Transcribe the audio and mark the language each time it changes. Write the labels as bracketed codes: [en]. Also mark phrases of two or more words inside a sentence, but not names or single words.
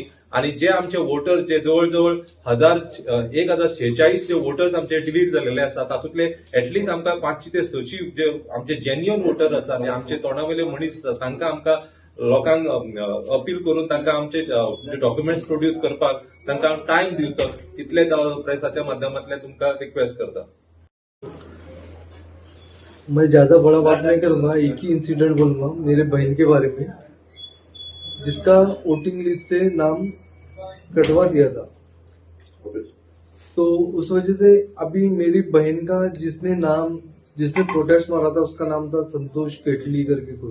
[kok] आणि जे आमचे वोटर्स जे जवळजवळ 1,046 जे वोटर्स आमचे डिलीट झालेले असतात तातूंतले ऍटलिस्ट आमकां 500 ते 600 जे आमचे [en] genuine voter [kok] आसा आनी आमचे तोंडावयले मनीस आसा तांकां आमकां लोकांक अपील करून तांकां आमचे [en] documents produce [kok] करपाक तांकां टायम दिवचो, तितलेच प्रेसाच्या माध्यमांतल्यान तुमकां रिक्वेस्ट करता. [hi] मैं ज्यादा बड़ा बात नहीं करूंगा, एक ही इंसिडेंट बोलूंगा मेरे बहन के बारे में, जिसका [en] voting list [hi] से नाम कटवा दिया था. तो उस वजह से अभी मेरी बहन का जिसने प्रोटेस्ट मारा था उसका नाम था संतोष केटली करके कोई.